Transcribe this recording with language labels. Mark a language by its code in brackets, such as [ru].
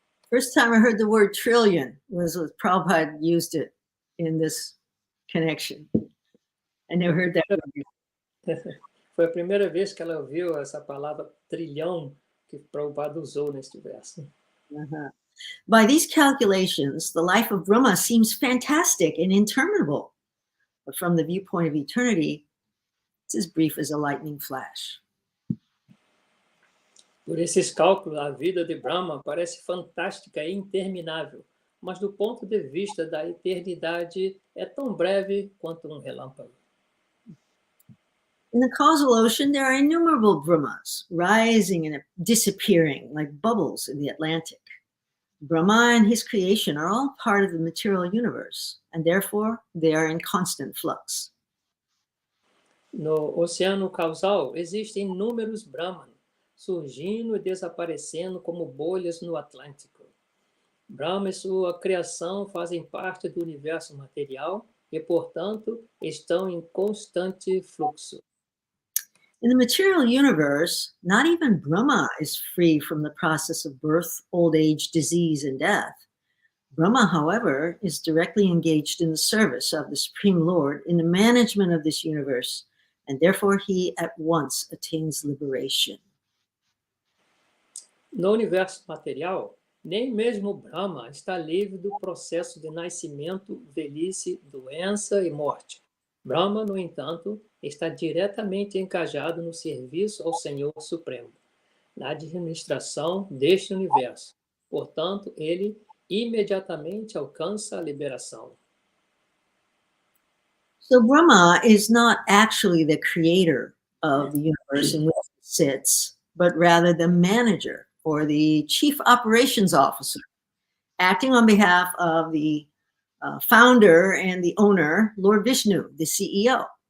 [en] First time I heard the word trillion was with Prabhupada used it in this connection. I never heard that word. [pt] Foi a primeira vez que ela ouviu essa palavra trilhão que Prabhupada usou neste verso. [en] By these calculations, the life of Brahma seems fantastic and interminable. But from the viewpoint of eternity, it's as brief as a lightning flash. [pt] Por esses cálculos, a vida de Brahma parece fantástica e interminável, mas do ponto de vista da eternidade é tão breve quanto relâmpago. [en] In the causal ocean, there are innumerable Brahmas, rising and disappearing like bubbles in the Atlantic. Brahma and his creation are all part of the material universe, and therefore they are in constant flux. [pt] No oceano causal existem inúmeros Brahman, surgindo e desaparecendo como bolhas no Atlântico. Brahma e sua criação fazem parte do universo material e, portanto, estão em constante fluxo. [en] In the material universe, not even Brahma is free from the process of birth, old age, disease, and death. Brahma, however, is directly engaged in the service of the Supreme Lord in the management of this universe, and therefore he at once attains liberation. [pt] No universo material, nem mesmo Brahma está livre do processo de nascimento, velhice, doença e morte. Brahma, no entanto, está diretamente encajado no serviço ao Senhor Supremo, na administração deste universo. Portanto, ele imediatamente alcança a liberação. [en] So Brahma is not actually the creator of the universe in which he sits, but rather the manager or the chief operations officer, acting on behalf of the founder and the owner, Lord Vishnu, the CEO.